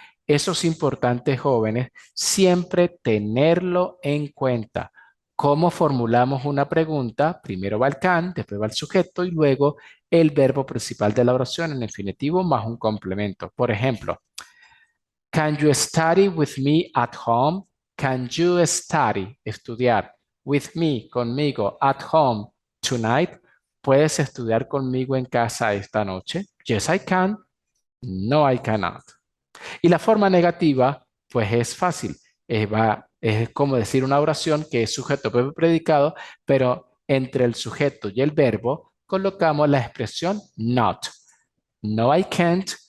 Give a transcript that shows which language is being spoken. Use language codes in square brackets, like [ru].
[es] Eso es importante, jóvenes, siempre tenerlo en cuenta. ¿Cómo formulamos una pregunta? Primero va el can, después va el sujeto y luego el verbo principal de la oración en infinitivo más un complemento. Por ejemplo, [en] can you study with me at home? Can you study, estudiar, with me, conmigo, at home, tonight? [es] ¿Puedes estudiar conmigo en casa esta noche? [en] Yes, I can. No, I cannot. [es] Y la forma negativa, pues es fácil. Es como decir una oración que es sujeto, verbo, predicado, pero entre el sujeto y el verbo colocamos la expresión not. [en] No, I can't.